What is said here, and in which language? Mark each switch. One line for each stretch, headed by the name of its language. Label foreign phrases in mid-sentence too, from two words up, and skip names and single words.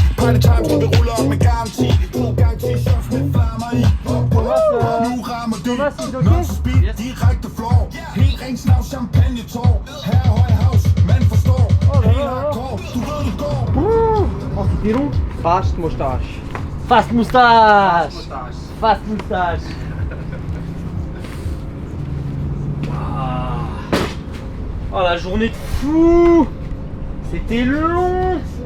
English: Party time,
Danish: så vi ruller op med garanti. 2 gange 10 shots med flammer i. Nu rammer det, non speed, direkte floor. Helt ren snav, champagne tår. Her er høj house, man forstår. Helt hardcore, du ved det går.
French: C'était long. Fast moustache. Fast moustache. Fast moustache. Oh la journée de fou. C'était long.